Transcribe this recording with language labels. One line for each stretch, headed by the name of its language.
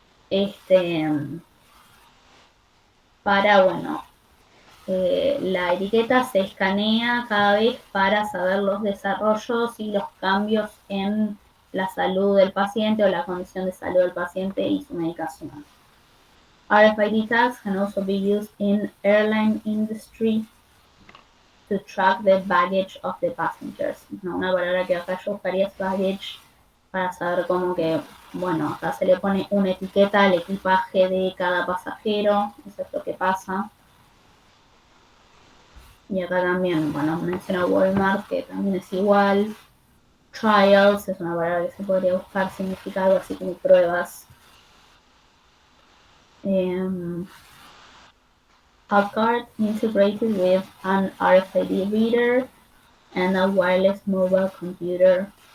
Spanish: Este, bueno, la etiqueta se escanea cada vez para saber los desarrollos y los cambios en la salud del paciente o la condición de salud del paciente y su medicación.
English: RFID tags can also be used in airline industry to track the baggage of the passengers.
Spanish: No, una palabra que acá yo buscaría es baggage para saber cómo que, bueno, acá se le pone una etiqueta al equipaje de cada pasajero, eso es lo que pasa. Y acá también, bueno, menciona Walmart, que también es igual. Trials es una palabra que se podría buscar significado, así como pruebas.
English: A card integrated with an RFID reader and a wireless mobile computer.